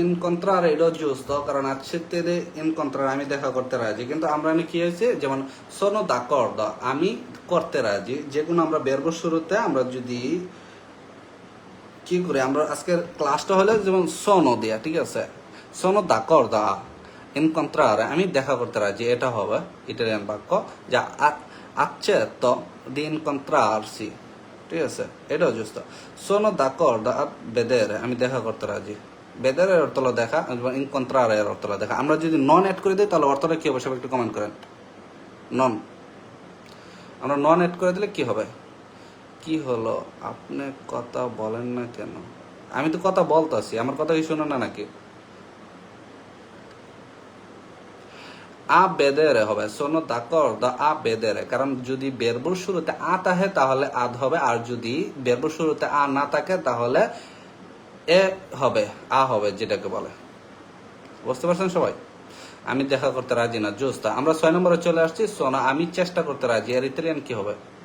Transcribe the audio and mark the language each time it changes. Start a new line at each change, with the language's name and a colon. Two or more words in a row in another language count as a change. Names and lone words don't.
Bangla: incontrare এটাও giusto, কারণ
Italian: accetto di incontrare
Bangla: আমি দেখা করতে রাজি, কিন্তু আমরা কি হয়েছে, যেমন
Italian: sono d'accordo
Bangla: আমি করতে রাজি, যে কোনো আমরা verbo শুরুতে আমরা যদি কি করি, আমরা আজকের ক্লাসটা হলে যেমন sono দিয়া, ঠিক আছে,
Italian: sono d'accordo a incontrare
Bangla: আমি দেখা করতে রাজি, এটা হবে ইটালিয়ান বাক্য, যা
Italian: accetto di incontrarsi,
Bangla: ঠিক আছে, এটাও জুস্ত।
Italian: sono d'accordo a vedere
Bangla: আমি দেখা করতে রাজি, vedere এর অর্থ হলো দেখা, এবং incontrare এর অর্থ হলো দেখা। আমরা যদি নন অ্যাড করে দিই তাহলে অর্থটা কি হবে, সবাই একটু কমেন্ট করেন। নন, আমরা নন অ্যাড করে দিলে কি হবে? কি হলো, আপনি কথা বলেন না কেন? আমি তো কথা বলতেছি, আমার কথা কি শুনো না নাকি? আ বেদেরে হবে,
Italian: sono d'accordo a vedere,
Bangla: কারণ যদি বেরবুর শুরুতে আ থাকে তাহলে আদ হবে, আর যদি বেরবুর শুরুতে আ না থাকে তাহলে এ হবে, আ হবে, যেটাকে বলে। বুঝতে পারছেন সবাই? আমি দেখা করতে রাজি না, জোস্তা। আমরা 6 নম্বরে চলে আসছি, সোনা আমি চেষ্টা করতে রাজি, এর ইতালিয়ান কি হবে?